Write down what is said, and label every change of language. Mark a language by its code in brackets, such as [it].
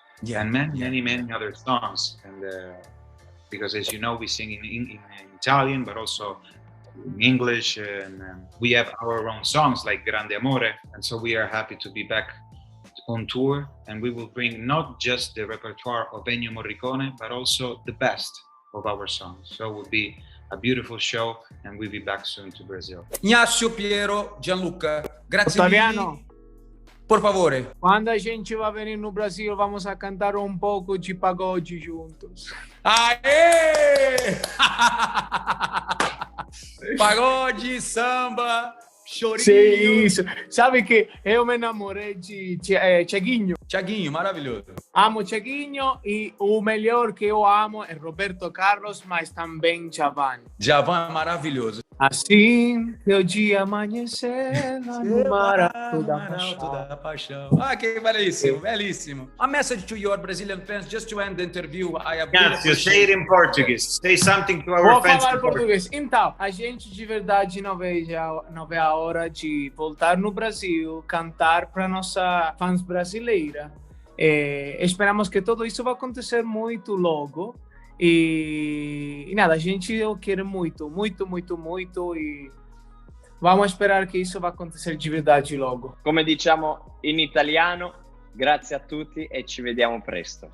[en] Yeah, and many other songs. And because as you know, we sing in Italian, but also in English, and we have our own songs like Grande Amore. And so we are happy to be back on tour, and we will bring not just the repertoire of Ennio Morricone, but also the best of our songs. So it will be a beautiful show, and we'll be back soon to Brazil. [it] Inácio, Piero, Gianluca, grazie Ottaviano, mille. Por favore. [pt] quando a gente vai venir no Brasil, vamos a cantar um pouco de pagode juntos. Aê! Pagode, samba, chorinho. Sim, isso. Sabe que eu me namorei de Thiaguinho. Thiaguinho, maravilhoso. Amo Thiaguinho e o melhor que eu amo é Roberto Carlos, mas também Djavan. Djavan é maravilhoso. Assim que o dia amanhecer lá no mar alto da paixão. Ah, que belíssimo, belíssimo. [en] A message to your Brazilian fans, just to end the interview. Inácio, say it in Portuguese. Say something to our [pt] Vou [en] fans. [pt] falar português. Então, a gente de verdade não vê a hora de voltar no Brasil, cantar para nossa fãs brasileira. Esperamos que tudo isso vai acontecer muito logo. E nada, a gente quer muito e vamos esperar che isso vai acontecer de verdade logo. [it] Come diciamo in italiano, grazie a tutti e ci vediamo presto.